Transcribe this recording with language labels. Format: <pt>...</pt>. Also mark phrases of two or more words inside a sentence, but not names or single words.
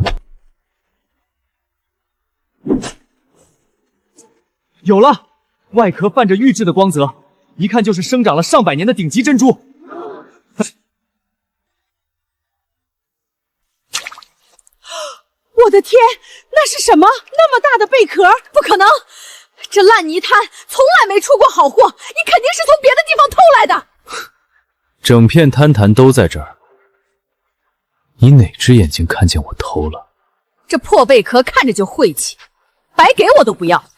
<zh>有了，外殼泛着玉質的光澤，一看就是生長了上百年的頂級珍珠。我的天，那是什麼？那麼大的貝殼？不可能，這爛泥灘從來沒出過好貨，你肯定是從別的地方偷來的。整片灘壇都在這兒，你哪隻眼睛看見我偷了？這破貝殼看着就晦氣，白給我都不要。</zh>